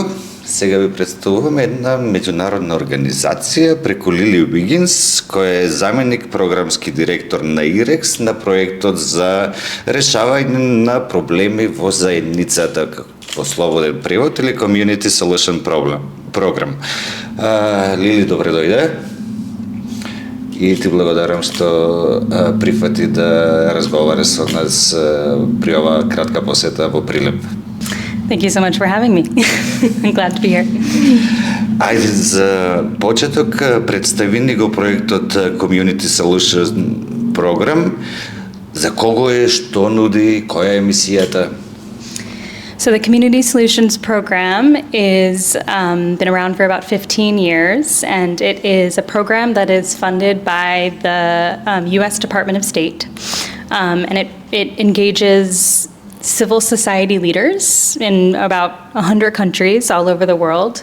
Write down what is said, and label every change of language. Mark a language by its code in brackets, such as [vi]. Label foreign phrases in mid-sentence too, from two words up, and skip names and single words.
[mk] Сега ви представуваме една меѓународна организација преку Лили Вигинс, која е заменик програмски директор на IREX на проектот за решавање на проблеми во заедницата, во слободен превод или Community Solution Program. Лили, добре дојде. И ти благодарам што прифати да разговараш со нас при оваа кратка посета во Прилеп. [en] Thank you so much for having me. I'm glad to be here. [mk] Ајде за почеток представи ни го проектот Community Solution Program. За кого е, што нуди, која е мисијата? [en] So the Community Solutions Program is been around for about 15 years, and it is a program that is funded by the U.S. Department of State, and it engages civil society leaders in about 100 countries all over the world